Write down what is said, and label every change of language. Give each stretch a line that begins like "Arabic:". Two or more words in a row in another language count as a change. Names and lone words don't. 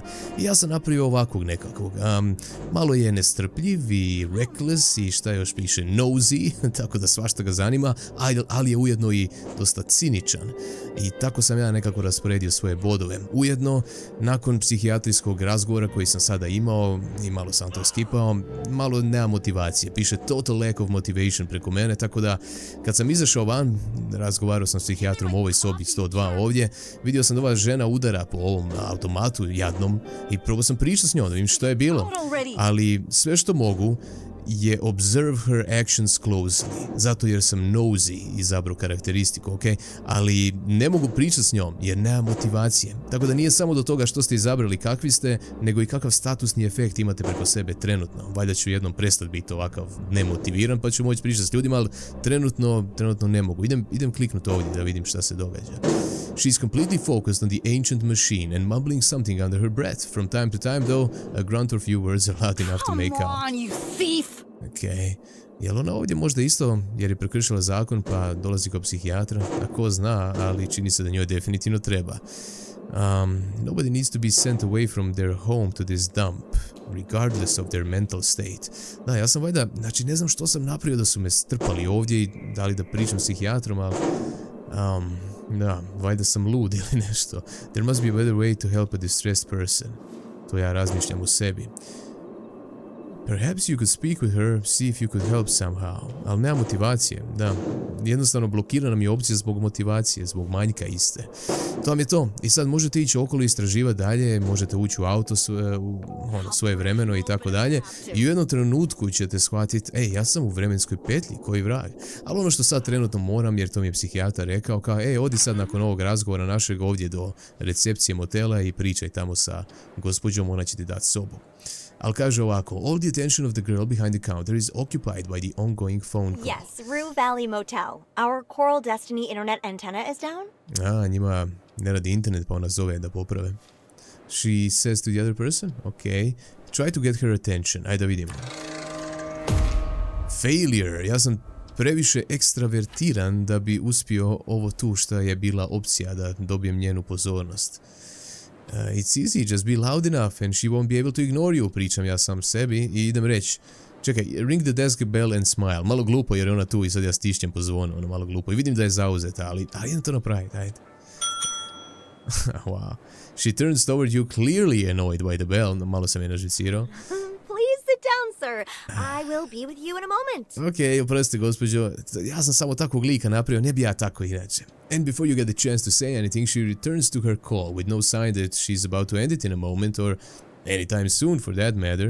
Croatian: I ja sam napravio ovakvog nekakvog. Malo je nestrpljiv i reckless i šta još piše nosy, tako da svašta ga zanima, ali je ujedno i dosta ciničan. I tako sam ja nekako rasporedio svoje bodove. Ujedno, nakon psihijatrijskog razgovora koji sam sada imao, i malo sam to skipao, malo nema motivacije. Piše
English: total lack of motivation
Croatian: preko mene, tako da kad sam izašao van, razgovarao sam s psihijatrom u ovoj sobi 102 ovdje, vidio sam da ova žena udara po ovom automatu jadnom i probao sam pričati s njom, da vidim što je bilo. Ali sve što mogu je
English: observe her actions closely,
Croatian: zato jer sam nosy izabrao karakteristiku, ok? Ali ne mogu pričati s njom jer nema motivacije. Tako da nije samo do toga što ste izabrali kakvi ste, nego i kakav statusni efekt imate preko sebe trenutno. Valjda ću jednom prestati biti ovakav nemotiviran pa ću moći pričati s ljudima, ali trenutno ne mogu. Idem kliknuti ovdje da vidim šta se događa.
English: She's completely focused on the ancient machine and mumbling something under her breath. From time to time, though, a grunt or few words are loud enough to make out. Come on, you thief!
Croatian: Okej. Jel ona ovdje možda isto jer je prekršila zakon pa dolazi kod psihijatra? A ko zna, ali čini se da njoj definitivno treba.
English: Nobody needs to be sent away from their home to this dump, regardless of their mental state.
Croatian: Da, ja sam valjda, znači ne znam što sam napravio da su me strpali ovdje i dali da pričam s psihijatrom, ali... da, valjda sam lud ili nešto.
English: There must be a better way to help a distressed person.
Croatian: To ja razmišljam u sebi.
English: Perhaps you could speak with her, see if you could help somehow.
Croatian: Ali nema motivacije, da. Jednostavno blokirana mi je opcija zbog motivacije, zbog manjka iste. To vam je to. I sad možete ići okolo i istraživati dalje, možete ući u auto svoje vremeno i tako dalje. I u jednom trenutku ćete shvatiti, ja sam u vremenskoj petlji, koji vrag. Ali ono što sad trenutno moram, jer to mi je psihijatar rekao, kao, odi sad nakon ovog razgovora našeg ovdje do recepcije motela i pričaj tamo sa gospođom, ona će ti dati sobu. Ali kaže ovako,
English: all the attention of the girl behind the counter is occupied by the ongoing phone call. Yes, Rue Valley Motel. Our Coral Destiny internet antenna is down?
Croatian: Njima ne radi internet pa ona zove da poprave.
English: She says to the other person, okay, try to get her attention.
Croatian: Ajde da vidimo. Failure. Ja sam previše ekstravertiran da bi uspio ovo tu što je bila opcija da dobijem njenu pozornost.
English: It's easy, just be loud enough and she won't be able to ignore you,
Croatian: pričam ja sam sebi i idem reći. Čekaj,
English: ring the desk bell and smile.
Croatian: Malo glupo jer je ona tu i sad ja stišćem po zvonu, ono malo glupo. I vidim da je zauzeta, ali idem to napraviti, ajde.
English: Wow. She turns toward you clearly annoyed by the bell.
Croatian: Malo sam je nažicirao.
English: Please sit down, sir. I will be with you in a moment.
Croatian: Ok, oprostite gospođo, ja sam samo takvog lika napravio, ne bi ja tako inače.
English: And before you get the chance to say anything, she returns to her call with no sign that she's about to end it in a moment or anytime soon for that matter.